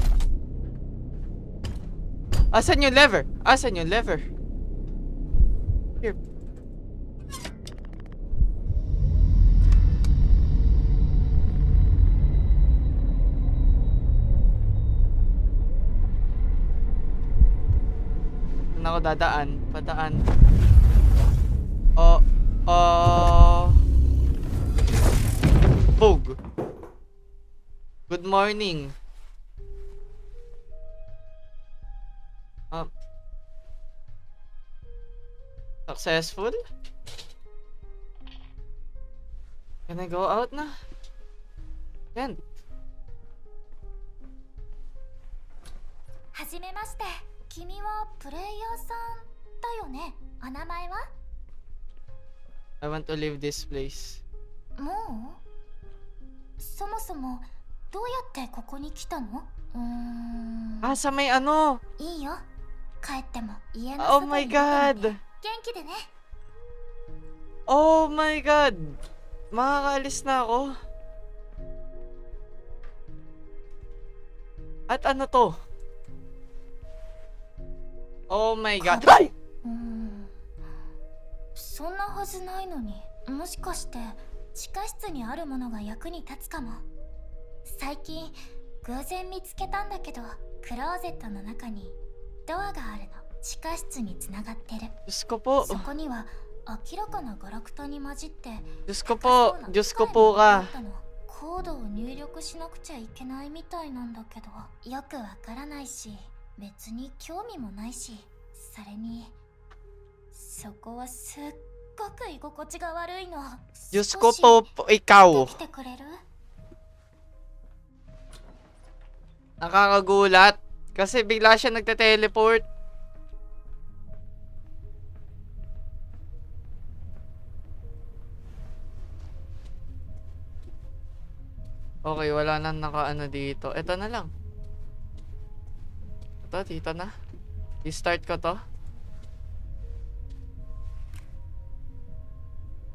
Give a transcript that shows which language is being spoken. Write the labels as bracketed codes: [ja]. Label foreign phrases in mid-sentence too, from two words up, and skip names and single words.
[tl] Asan yung lever? Here. Saan ako dadaan? Padaan. Bog. [en] Good morning. Successful? Can I go out na? Can't. [ja] はじめまして。君はプレイヤーさんだよね。お名前は？ [en] I want to leave this place. [ja] もう？そもそもどうやってここに来たの？ [tl] Sa may ano? [ja] いいよ。帰っても家の [en] Oh my God! [ja] 元気でね。 [en] Oh my God! [tl] Makakaalis na ako. At ano to? [en] Oh my God! Ay! [ja] そんなはずないのに。もしかして地下室にあるものが役に立つかも。最近偶然見つけたんだけど、クローゼットの中にドアがあるの。地下室につながってる。 [tl] Diyos ko po. [ja] そこには明らかなガラクタに混じって [tl] Diyos ko po ka. [ja] コードを入力しなくちゃいけないみたいなんだけど、よくわからないし、別に興味もないし、それにそこはすっごく居心地が悪いの。 [tl] Diyos ko po, ikaw. [ja] 来てくれる？ [tl] Nakakagulat. Kasi bigla siya nagte-teleport. Okay, wala na nakaano dito. Ito na lang. Ito, dito na. I-start ko to.